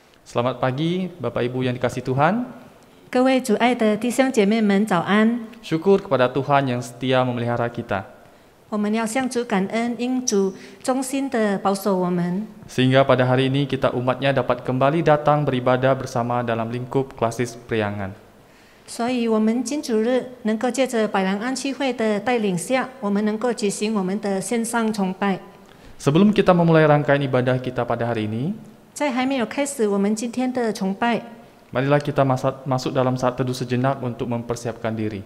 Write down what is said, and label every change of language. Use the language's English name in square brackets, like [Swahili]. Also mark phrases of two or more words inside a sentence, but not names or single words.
[Indonesian] Selamat pagi, Bapak Ibu yang dikasihi Tuhan. [Chinese] 各位主爱的弟兄姐妹们，早安！ [Indonesian] Syukur kepada Tuhan yang setia memelihara kita. [Chinese] 我们要向主感恩，因主忠心的保守我们， [Indonesian] Sehingga pada hari ini kita umatnya dapat kembali datang beribadah bersama dalam lingkup klasis Priangan. [Chinese] 所以我们金主日能够借着百兰安区会的带领下，我们能够举行我们的线上崇拜。 [Indonesian] Sebelum kita memulai rangkaian ibadah kita pada hari ini, [Chinese] 在还没有开始我们今天的崇拜， [Indonesian] marilah kita masuk dalam saat teduh sejenak untuk mempersiapkan diri.